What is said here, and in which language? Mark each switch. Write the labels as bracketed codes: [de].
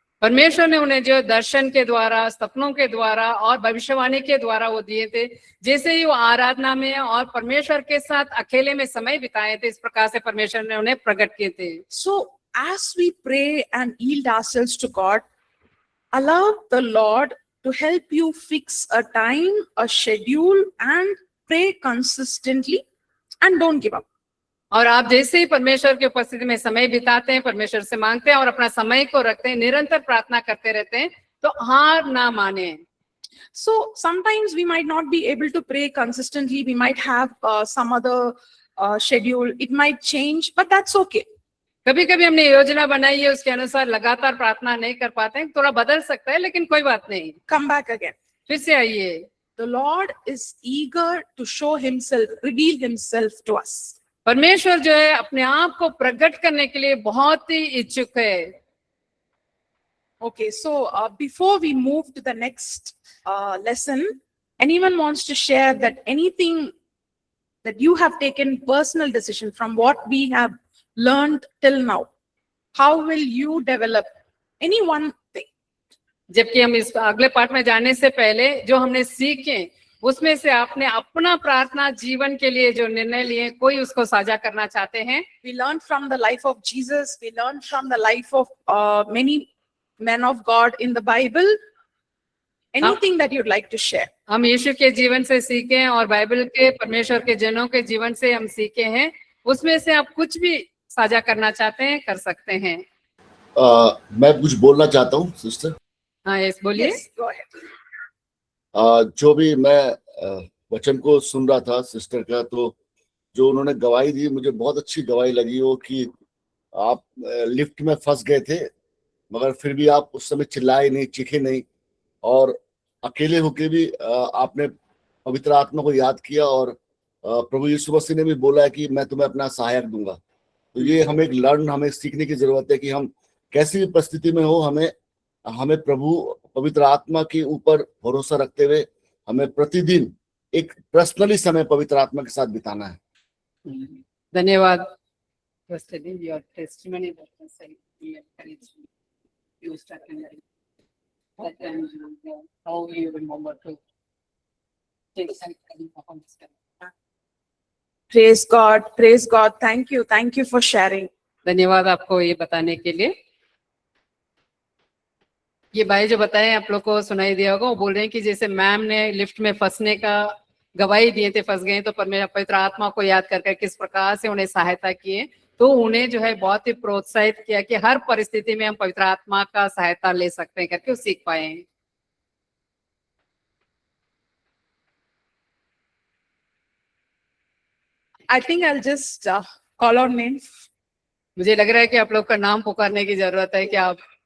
[hi] परमेश्वर ने उन्हें जो दर्शन के द्वारा, सपनों के द्वारा और भविष्यवाणी के द्वारा वो दिए थे, जैसे ही वो आराधना में और परमेश्वर के साथ अकेले में समय बिताए थे, इस प्रकार से परमेश्वर ने उन्हें प्रकट किए थे। [en] So as we pray and yield ourselves to God, allow the Lord to help you fix a time, a schedule, and pray consistently, and don't give up. [hi] और आप जैसे ही परमेश्वर की उपस्थिति में समय बिताते हैं, परमेश्वर से मांगते हैं और अपना समय को रखते हैं, निरंतर प्रार्थना करते रहते हैं, तो हार ना माने। [en] So sometimes we might not be able to pray consistently. We might have some other schedule. It might change, but that's okay. [hi] कभी कभी हमने योजना बनाई है, उसके अनुसार लगातार प्रार्थना नहीं कर पाते हैं, थोड़ा बदल सकता है, लेकिन कोई बात नहीं, [en] Come back again. [hi] फिर से आइए। [en] The Lord is eager to show Himself, reveal Himself to us. [hi] परमेश्वर जो है अपने आप को प्रकट करने के लिए बहुत ही इच्छुक है। [en] Okay, so before we move to the next lesson, anyone wants to share that anything that you have taken personal decision from what we have learned till now? How will you develop any one thing? [hi] जबकि हम इस अगले पाठ में जाने से पहले जो हमने सीखे उसमें से आपने अपना प्रार्थना जीवन के लिए जो निर्णय लिए, कोई उसको साझा करना चाहते हैं? [en] We learned from the life of Jesus. We learned from the life of many men of God in the Bible. Anything that you'd like to share? [hi] हम यीशु के जीवन से सीखे हैं और बाइबल के परमेश्वर के जनों के जीवन से हम सीखे हैं, उसमें से आप कुछ भी साझा करना चाहते हैं कर सकते हैं। मैं कुछ बोलना चाहता हूँ सिस्टर। हाँ यस बोलिए। [en] Yes, go ahead. [hi] जो भी मैं वचन को सुन रहा था सिस्टर का, तो जो उन्होंने गवाही दी मुझे बहुत अच्छी गवाही लगी वो कि आप लिफ्ट में फंस गए थे मगर फिर भी आप उस समय चिल्लाए नहीं, चीखे नहीं और अकेले होके भी आपने पवित्र आत्मा को याद किया और प्रभु यीशु मसीह ने भी बोला है कि मैं तुम्हें अपना सहायक दूंगा। तो ये हमें सीखने की जरूरत है कि हम कैसी भी परिस्थिति में हो, हमें प्रभु पवित्र आत्मा के ऊपर भरोसा रखते हुए हमें प्रतिदिन एक पर्सनली समय पवित्र आत्मा के साथ बिताना है। धन्यवाद। [en] Was telling your testimony that was very encouraging. You started that and how you remember to take some kind of understanding. Praise God. Praise God. Thank you. Thank you for sharing. [hi] धन्यवाद आपको ये बताने के लिए। ये भाई जो बताए आप लोग को सुनाई दिया होगा, वो बोल रहे हैं कि जैसे मैम ने लिफ्ट में फंसने का गवाही दिए थे, फंस गए तो पवित्र आत्मा को याद करके किस प्रकार से उन्हें सहायता किए, तो उन्हें जो है बहुत ही प्रोत्साहित किया कि हर परिस्थिति में हम पवित्र आत्मा का सहायता ले सकते हैं करके वो सीख पाए हैं। [en] I think I'll just call out names. [hi] मुझे लग रहा है कि आप लोग का नाम पुकारने की जरूरत है कि आप